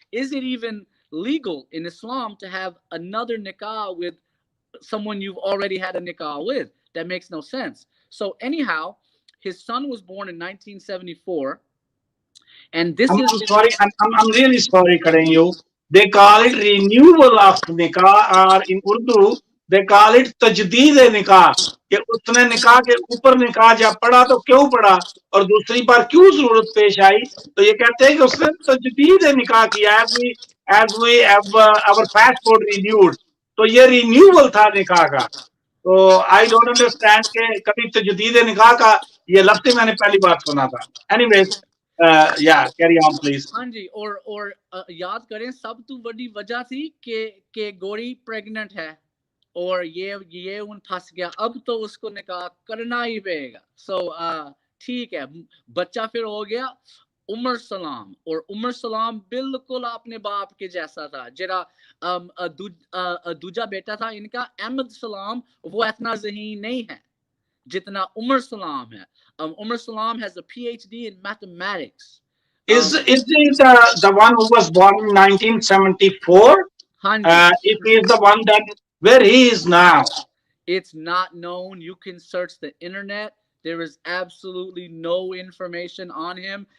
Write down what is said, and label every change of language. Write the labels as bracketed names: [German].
[English] Is it even legal in Islam to have another nikah with someone you've already had a nikah with? That makes no sense. So anyhow, his son was born in 1974. And this I'm sorry, I'm really sorry cutting you. They call it renewal of nikah, or in Urdu they call it [Hindi] तजदीद निकाह, कि उसने निकाह के ऊपर निकाह जब पढ़ा तो क्यों पढ़ा और दूसरी बार क्यों जरूरत पेश आई, तो ये कहते हैं कि उसने तजदीद निकाह किया, [English] as we have our passport renewed, [Hindi] तो ये रिन्यूअल था निकाह का। तो [English] I don't understand [Hindi] के कभी तजदीद निकाह का ये लफ्ज ही मैंने पहली बार सुना था। [English] Anyways, yeah carry on please. [Hindi] हाँ जी, और याद करें सब तो बड़ी वजह थी कि गोरी प्रेग्नेंट है और ये उन फंस गया, अब तो उसको निकाह करना ही पड़ेगा। सो ठीक है, बच्चा फिर हो गया उमर सलाम, और उमर सलाम बिल्कुल अपने बाप के जैसा था। जरा दूजा बेटा था इनका अहमद सलाम, वो इतना ज़हीन नहीं है जितना उमर सलाम है। [English] Umar Salam has a PhD in mathematics. Is he the one who was born in 1974? If he is the one, that where he is now? It's not known. You can search the internet. There is absolutely no information on him.